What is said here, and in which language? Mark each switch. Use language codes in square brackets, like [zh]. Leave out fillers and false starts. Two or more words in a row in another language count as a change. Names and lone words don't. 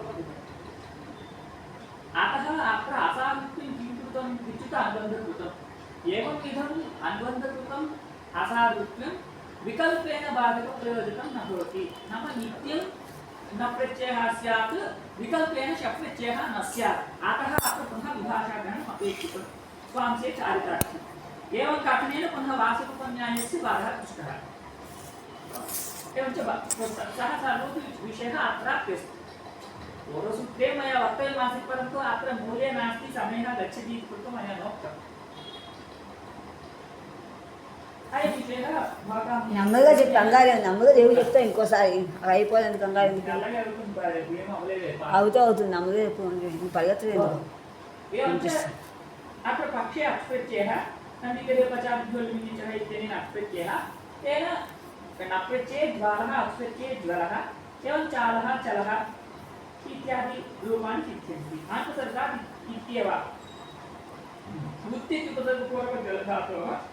[sa] अतः अत्र असारूप्यं किं कृतम् इत्युक्ते अनुबन्धकृतम् एवंविधम् अनुबन्धकृतम् असारूप्यं विकल्पेन बाधकप्रयोजकं न भवति नाम नित्यं न प्रत्ययः स्यात् विकल्पेन शप्रत्ययः न स्यात् अतः अत्र पुनः विभाषाग्रहणम् अपेक्षितं स्वांशे चारितार्थ्यम् एवं कथनेन पुनः वासुपन्यायस्य बाधः पृष्टः एवञ्च सः सर्वोऽपि विषयः अत्राप्यस्ति पूर्वसूत्रे मया वक्तव्यमासीत् परन्तु अत्र मूले नास्ति समयः गच्छति इति कृत्वा मया नोक्तम् अयं विषयः भवतां [te] నెమ్మదిగా చెప్పి కంగారు నెమ్మదిగా దేవుడు చెప్తా ఇంకోసారి అది అయిపోయింది కంగారు ఎందుకు అవుతుంది నెమ్మదిగా చెప్పు పరిగెత్తలేదు [sa] अत्र पक्षे अक्स्प्रत्ययः नन्दिकरे पचाभ्योल्मिनिचः इत्यनेन अक्स्प्रत्ययः तेन नप्रत्यये ज्वालः अक्स्प्रत्यये ज्वलः एवं चालः चलः इत्यादि रूपाणि सिद्ध्यन्ति आन्तसर्गात् इत्येव वृत्ति उपसर्गपूर्वकजलधातोः